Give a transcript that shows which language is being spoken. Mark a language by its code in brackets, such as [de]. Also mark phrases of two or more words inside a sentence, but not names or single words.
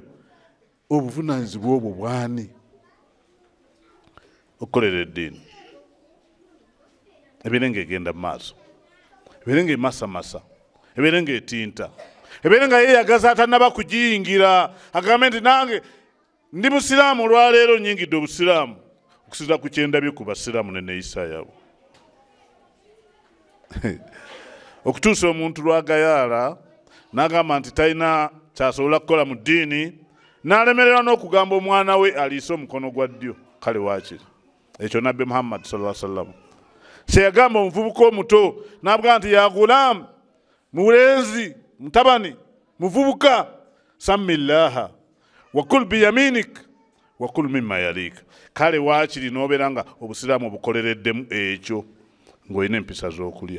[lg] Obuvunaanyizibwa obwo bwani? Okukolera eddiini ebeere ng'egenda mu maaso, ebeere ng'emasamasa, ebeere ng'etinta, ebeere nga yeeyagaza atannaba kugiyingira, agambe nti nange ndi Musiraamu olwaleero nnyingidde Obusiraamu, okusinziira ku kyendabye ku Basiraamu n'enneeyisa yaabwe. Okutuusa omuntu lwagayaala n'agamba nti talina kyasobola kukola mu ddiini, n'alemererwa n'okugamba omwana we aliise omukono gwa ddyo. Kale waakiri ekyo Nabbi Muhammad [ar] صلى الله عليه وسلم [lg] kye yagamba omuvubuka omuto, n'abugamba nti [ar] يا غلام, [lg] mulenzi, mutabani, muvubuka, [ar] سم الله وكل بيمينك وكل مما يليك. [lg] Kale waakiri n'obeera nga Obusiraamu obukolereddemu ekyo ng'olina empisa z'okulya.